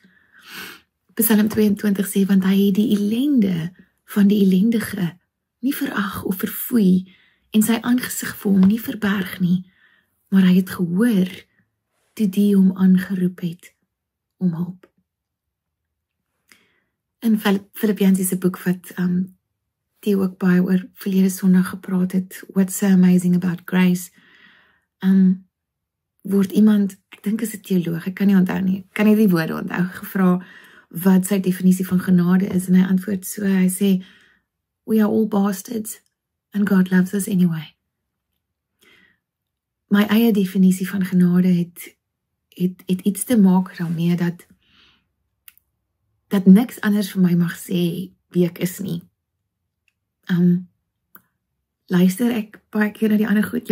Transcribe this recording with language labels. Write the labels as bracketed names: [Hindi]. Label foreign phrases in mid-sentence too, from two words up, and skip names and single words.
[Afrikaans] Psalm 22 sê, want hy het die ellende van die ellendige nie verag of verfoei, en sy aangesig vir hom nie verberg nie, maar hy het gehoor, toe die hom aangeroep het, om hulp. In Filippense se boek wat die ook baie oor verlede Sondag gepraat het, [English] What's so amazing about grace, [Afrikaans] word iemand, ek dink is 'n teoloog, ek kan nie onthou nie, ek kan nie die woorde onthou, gevra wat sy definisie van genade is, en hy antwoord so, hy sê, [English] we are all bastards, and God loves us anyway. [Afrikaans] My eie definisie van genade het iets te maak daarmee, dat niks anders vir my mag sê wie ek is nie. Luister ek baie keer na die ander goed?